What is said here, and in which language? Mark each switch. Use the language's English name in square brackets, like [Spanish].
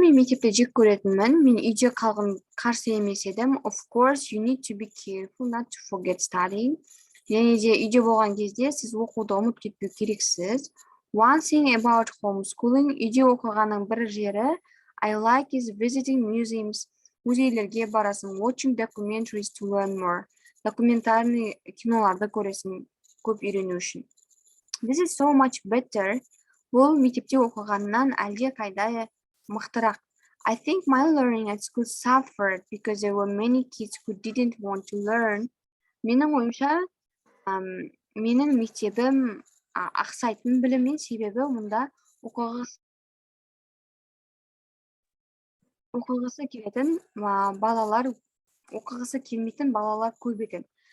[Kazakh] Мен мектепті жек көретінмін. Мен үйде қалғым қарсы емес едім. [English] Of course, you need to be careful not to forget studying. [Kazakh] Және де үйде болған кезде сіз оқуды ұмытып кетпеу керексіз. [English] One thing about homeschooling, [Kazakh] үйде оқығанның бір жері, [English] I like is visiting museums. [Kazakh] Музейлерге барасың, [English] watching documentaries to learn more. [Kazakh] Документарный киноларды көресің, көп үйрену үшін. [English] This is so much better. [Kazakh] Бұл мектепте оқығаннан әлде қайда мықтырақ. [English] I think my learning at school suffered because there were many kids who didn't want to learn. [Kazakh] Менің ойымша, менің мектебім ақсайтын біліммен, себебі мұнда оқығысы келетін балалар, оқығысы келмейтін балалар көп екен.